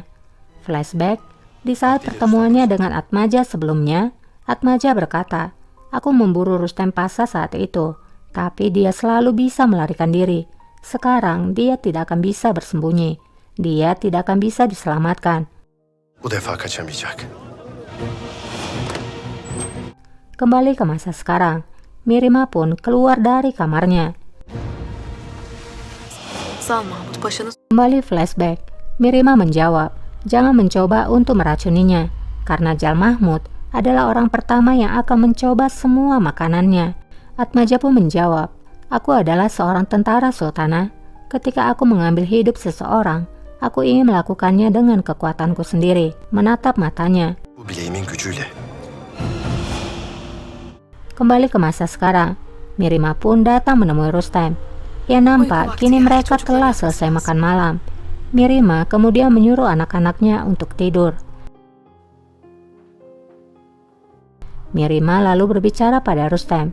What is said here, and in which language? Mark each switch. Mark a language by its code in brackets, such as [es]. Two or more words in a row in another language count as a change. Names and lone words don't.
[id] Flashback, di saat pertemuannya dengan Atmaja sebelumnya, Atmaja berkata, aku memburu Rustem Pasha saat itu, tapi dia selalu bisa melarikan diri. Sekarang dia tidak akan bisa bersembunyi. Dia tidak akan bisa diselamatkan. [tr] Bu defa kaçamayacak. [id] Kembali ke masa sekarang, Mirima pun keluar dari kamarnya. [tr] Zal Mahmut Paşa'nın [id] Kembali flashback, Mirima menjawab, jangan mencoba untuk meracuninya, karena Jal Mahmud adalah orang pertama yang akan mencoba semua makanannya. Atmaja pun menjawab, aku adalah seorang tentara Sultana. Ketika aku mengambil hidup seseorang, aku ingin melakukannya dengan kekuatanku sendiri. Menatap matanya. [tr] Bu bileğimin gücüyle. [id] Kembali ke masa sekarang, Mirima pun datang menemui Rustem. Ya nampak kini mereka telah selesai makan malam. Mirima kemudian menyuruh anak-anaknya untuk tidur. Mirima lalu berbicara pada Rustem.